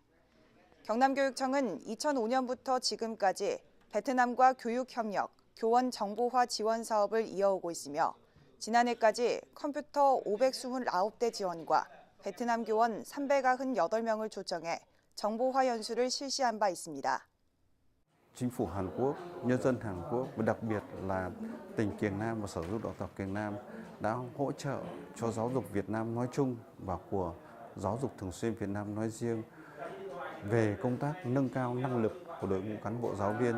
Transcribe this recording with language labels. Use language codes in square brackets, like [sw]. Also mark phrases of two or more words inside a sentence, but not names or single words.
[ko] 경남교육청은 2005년부터 지금까지 베트남과 교육협력, 교원 정보화 지원 사업을 이어오고 있으며 지난해까지 컴퓨터 529대 지원과 베트남 교원 398명을 초청해 정보화 연수를 실시한 바 있습니다. [vi] Chính phủ Hàn Quốc, nhân dân Hàn Quốc và đặc biệt là tỉnh Kiềng Nam và Sở Giáo dục Đào tạo Kiềng Nam đã hỗ trợ cho giáo dục Việt Nam nói chung và của giáo dục thường xuyên Việt Nam nói riêng về công tác nâng cao năng lực của đội ngũ cán bộ giáo viên.